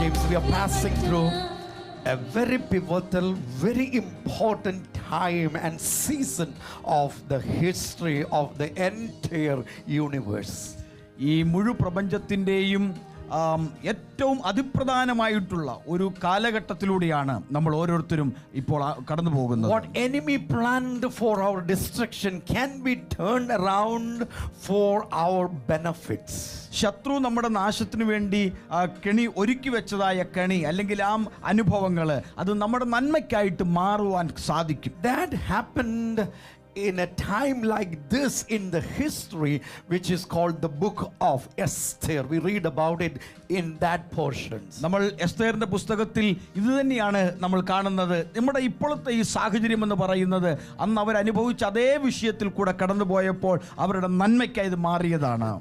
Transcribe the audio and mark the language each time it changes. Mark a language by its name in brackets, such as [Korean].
[English] We are passing through a very pivotal, very important time and season of the history of the entire universe. [Malayalam] ഈ മുഴു പ്രപഞ്ചത്തിൻ്റെയും ഏറ്റവും അതിപ്രധാനമായിട്ടുള്ള ഒരു കാലഘട്ടത്തിലൂടെയാണ് നമ്മൾ ഓരോരുത്തരും ഇപ്പോൾ കടന്നു പോകുന്നത്. [English] What enemy planned for our destruction can be turned around for our benefits. [Malayalam] ശത്രു നമ്മുടെ നാശത്തിനു വേണ്ടി കെണി ഒരുക്കി വെച്ചതായ കെണി അല്ലെങ്കിൽ ആ അനുഭവങ്ങൾ അത് നമ്മുടെ നന്മയ്ക്കായിട്ട് മാറുവാൻ സാധിക്കും. [English] That happened in a time like this in the history, which is called the book of Esther. We read about it in that portions. [Malayalam] നമ്മൾ എസ്തേറിന്റെ പുസ്തകത്തിൽ ഇത് തന്നെയാണ് നമ്മൾ കാണുന്നത്. നമ്മുടെ ഇപ്പോഴത്തെ ഈ സാഹചര്യം എന്ന് പറയുന്നത് അന്ന് അവർ അനുഭവിച്ച അതേ വിഷയത്തിൽ കൂടെ കടന്നുപോയപ്പോൾ അവരുടെ നന്മയ്ക്കായി ഇത് മാറിയതാണ്.